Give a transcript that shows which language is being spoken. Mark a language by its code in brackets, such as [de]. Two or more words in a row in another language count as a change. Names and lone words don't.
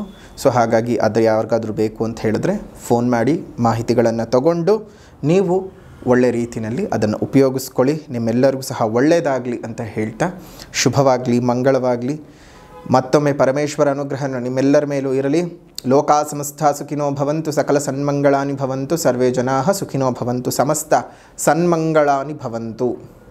[kn] ಸೊ ಹಾಗಾಗಿ ಅದು ಯಾರಿಗಾದರೂ ಬೇಕು ಅಂತ ಹೇಳಿದ್ರೆ ಫೋನ್ ಮಾಡಿ ಮಾಹಿತಿಗಳನ್ನು ತಗೊಂಡು ನೀವು ಒಳ್ಳೆ ರೀತಿಯಲ್ಲಿ ಅದನ್ನು ಉಪಯೋಗಿಸ್ಕೊಳ್ಳಿ. ನಿಮ್ಮೆಲ್ಲರಿಗೂ ಸಹ ಒಳ್ಳೆಯದಾಗಲಿ ಅಂತ ಹೇಳ್ತಾ, ಶುಭವಾಗಲಿ, ಮಂಗಳವಾಗಲಿ. ಮತ್ತೊಮ್ಮೆ ಪರಮೇಶ್ವರ ಅನುಗ್ರಹ ನಿಮ್ಮೆಲ್ಲರ ಮೇಲೂ ಇರಲಿ. [sa] ಲೋಕಾ ಸಮಸ್ತ ಸುಖಿನೋ ಭವಂತು, ಸಕಲ ಸನ್ಮಂಗಳಾನಿ ಭವಂತು, ಸರ್ವೇ ಜನಾಃ ಸುಖಿನೋ ಭವಂತು, ಸಮಸ್ತ ಸನ್ಮಂಗಳಾನಿ ಭವಂತು.